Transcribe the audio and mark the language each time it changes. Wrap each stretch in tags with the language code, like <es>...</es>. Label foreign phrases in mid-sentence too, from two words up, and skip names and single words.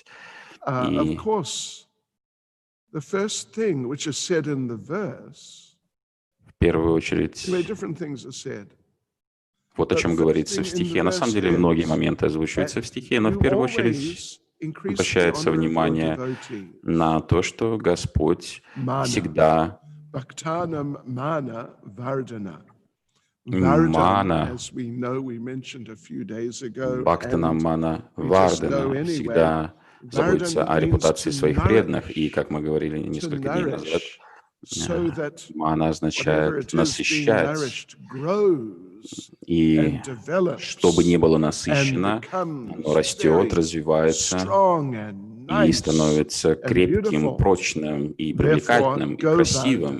<ru>И в первую очередь, вот о чем говорится в стихе. На самом деле многие моменты озвучиваются в стихе, но в первую очередь обращается внимание на то, что Господь всегда мана,</ru> <sa>भक्तानां मान वर्धन,</sa> <ru>всегда заботится о репутации своих преданных. И, как мы говорили несколько дней назад, мана означает насыщать. И чтобы не было насыщено, оно растет, развивается и становится крепким, прочным и привлекательным, и красивым.</ru>